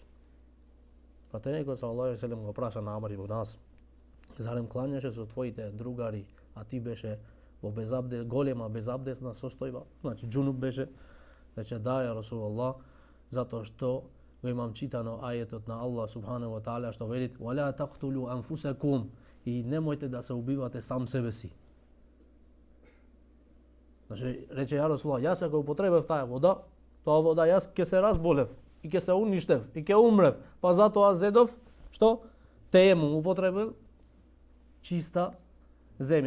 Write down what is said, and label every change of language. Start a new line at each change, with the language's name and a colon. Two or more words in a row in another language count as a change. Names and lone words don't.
Macedonian: Пратеникот
Arabic: صلى الله عليه وسلم
Macedonian: го праша на Амр ибн Ас: зарем клањаше со твоите другари, а ти беше во безабдес, голема безабдесна состојба, значи џунуб беше. Рече да,
Arabic: يا رسول الله,
Macedonian: затоа што го имам читано ајетот на Аллах
Arabic: سبحانه وتعالى
Macedonian: што вели:
Arabic: "ولا تقتلوا أنفسكم",
Macedonian: и немојте да се убивате сам себе си. Значи рече
Arabic: يا رسول الله,
Macedonian: јас ако употребев таа вода јас ќе се разболев и ќе се уништев и ќе умрев, па затоа зедов што теемум употребил чиста земја.